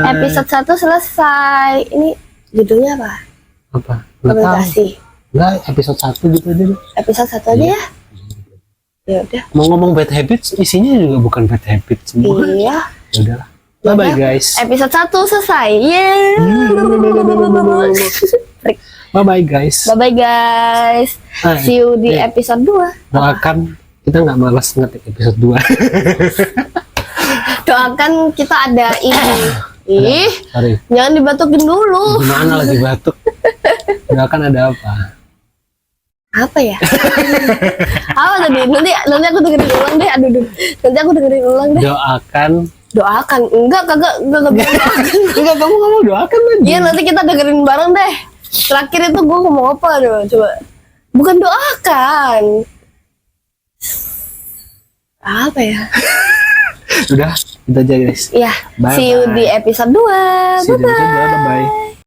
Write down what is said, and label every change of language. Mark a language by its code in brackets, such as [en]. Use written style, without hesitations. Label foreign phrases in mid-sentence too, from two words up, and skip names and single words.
[id] Episode 1 selesai. Ini judulnya apa? Apa? Nggak tahu. Komunikasi. Enggak, episode 1 gitu aja deh. Episode 1 aja ya. Ya udah. Mau ngomong [en] bad habits, [id] isinya juga bukan [en] bad habits [id] semua. Iya. Ya udahlah. [en] Bye bye guys. [id] Episode 1 selesai. Yeah. [en] Bye bye guys. Bye bye guys. See you di episode 2. [id] Doakan kita nggak malas ngetik episode 2. Doakan kita ada ini. Ih, Sorry. jangan dibatukin dulu. Gimana lagi batuk? Doakan ada apa? Apa ya? Apa tadi? Nanti aku dengerin ulang deh. Aduh. Nanti aku dengerin ulang deh. Doakan. Enggak bilang doakan. Enggak, kamu doakan aja. Iya, nanti kita dengerin bareng deh. Terakhir itu gue ngomong apa dong? Coba. Bukan doakan. Apa ya? Udah, itu aja guys. Iya. [en] Bye, See you bye. [id] di episode 2. [en] See you di episode 2, bye-bye.